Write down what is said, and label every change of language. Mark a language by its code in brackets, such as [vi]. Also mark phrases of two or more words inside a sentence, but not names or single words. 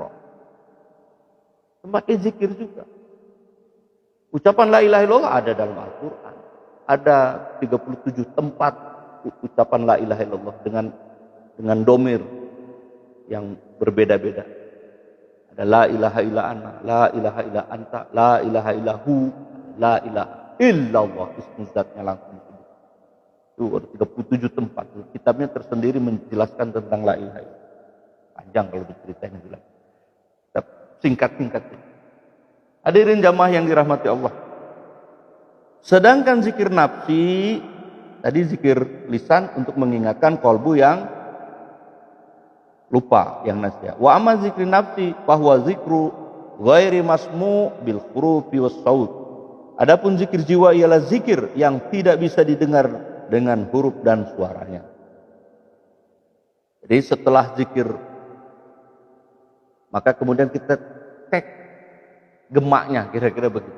[id] Sebagai zikir juga. Ucapan [ar] لا إله إلا الله [id] ada dalam Al-Quran. Ada 37 tempat ucapan [ar] لا إله إلا الله [id] dengan domir yang berbeda-beda. [ar] Ada لا إله إلا أنا، لا إله إلا أنت، لا إله إلا هو، لا إله إلا الله. [id] Ismu zatnya langsung. Itu ada 37 tempat. Kitabnya tersendiri menjelaskan tentang [ar] لا إله إلا الله. [id] Panjang kalau diceritain jelas. Singkat-singkat. Hadirin jamaah yang dirahmati Allah. Sedangkan zikir nafsi, tadi zikir lisan untuk mengingatkan kolbu yang lupa, yang nasya. [ar] وأما ذكر النفس bahwa ذكر غير مسموع بالحروف والصوت. [id] Adapun zikir jiwa ialah zikir yang tidak bisa didengar dengan huruf dan suaranya. Jadi setelah zikir maka kemudian kita cek gemaknya, kira-kira begitu.